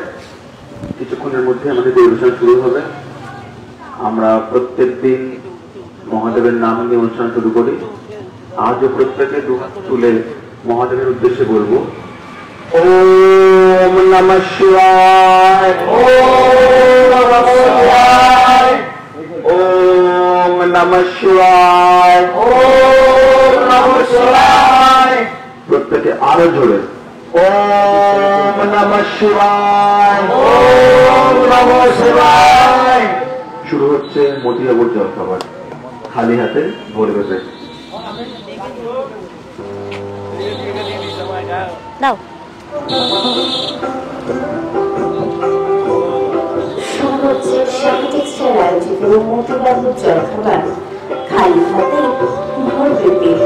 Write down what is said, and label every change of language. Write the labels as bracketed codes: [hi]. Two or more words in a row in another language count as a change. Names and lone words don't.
[bn] কিছুক্ষণের মধ্যে আমাদের পরিবেশন শুরু হবে। আমরা প্রত্যেক দিন মহাদেবের নাম নিয়ে অনুষ্ঠান শুরু করি। আজও প্রত্যেকে দুহাত তুলে মহাদেবের উদ্দেশ্যে বলবো [sa] ওম নমঃ শিবায়, ওম নমঃ শিবায়, ওম নমঃ শিবায়, ওম নমঃ শিবায়। [bn] আরো জোরে [sa] ওম নমঃ শিবায়, ওম নমঃ শিবায়। [bn] শুরু হচ্ছে মতিয়াপুর জলখাবার, খালি হাতে ভরবে পেট। দাও হচ্ছে সাংটেক্সটাইল আয়োজিত মতিবাবুর জলখাবার, খালি হাতে ভরবে পেট।